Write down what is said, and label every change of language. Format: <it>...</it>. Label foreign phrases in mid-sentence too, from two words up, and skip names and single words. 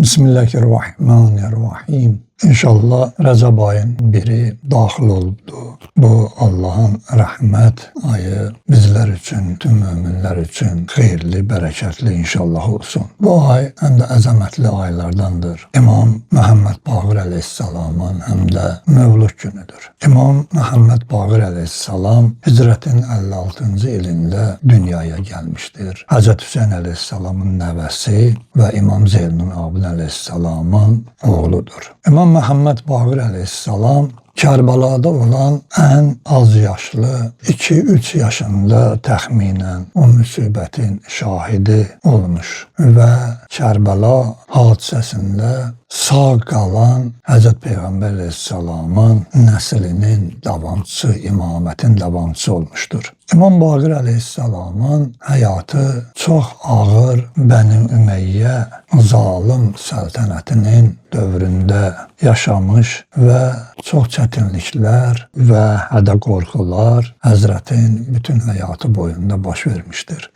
<az>Bismillahirrahmanirrahim. İnşallah Rəcəb ayın biri daxil oldu.</az> <tr>Bu Allah'ın rahmet ayı bizler için, tüm müminler için hayırlı, bərəkətli inşallah olsun. Bu ay hem de</tr> <az>əzəmətli aylardandır.</az> <tr>İmam Muhammed Baqir Aleyhisselam'ın hem de Mevlud günüdür. İmam Muhammed Baqir Aleyhisselam hicretin 56. ilinde dünyaya gelmiştir. Hazreti Hüseyin Aleyhisselam'ın nəvəsi ve İmam Zeynul Abidin Aleyhisselam'ın oğludur.</tr> <az>İmam Muhammed Baqir Aleyhisselam Kərbalada olan en az yaşlı 2-3 yaşında təxminən o müsibətin şahidi</az> <tr>olmuş ve</tr> <az>Kərbala hadisəsində sağ qalan Hz. Peyğəmbər Aleyhisselamın nəslinin davamçısı, imamətin davamçısı olmuştur. İmam Baqir Aleyhisselamın həyatı çox ağır Bəni Ümeyyə zalim səltənətinin dövründə yaşamış və çox çətinliklər və hədə qorxular Həzrətin bütün həyatı boyunda baş vermişdir.</az>